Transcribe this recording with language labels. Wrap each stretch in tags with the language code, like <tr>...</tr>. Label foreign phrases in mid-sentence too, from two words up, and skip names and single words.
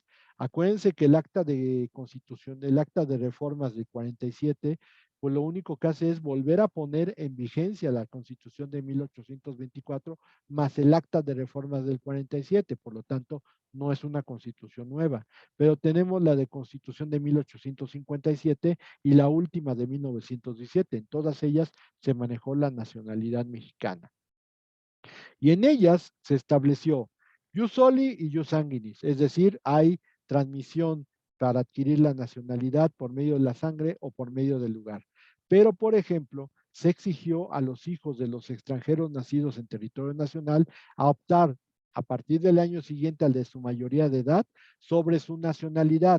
<es>Acuérdense que el acta de constitución, el acta de reformas del 47, pues lo único que hace es volver a poner en vigencia la Constitución de 1824 más el acta de reformas del 47, por lo tanto no es una constitución nueva, pero tenemos la de Constitución de 1857 y la última de 1917. En todas ellas se manejó la nacionalidad mexicana. Y en ellas se estableció,</es> <la>Jus soli y jus sanguinis,</la> <es>es decir, hay transmisión para adquirir la nacionalidad por medio de la sangre o por medio del lugar. Pero, por ejemplo, se exigió a los hijos de los extranjeros nacidos en territorio nacional a optar a partir del año siguiente al de su mayoría de edad sobre su nacionalidad.</es>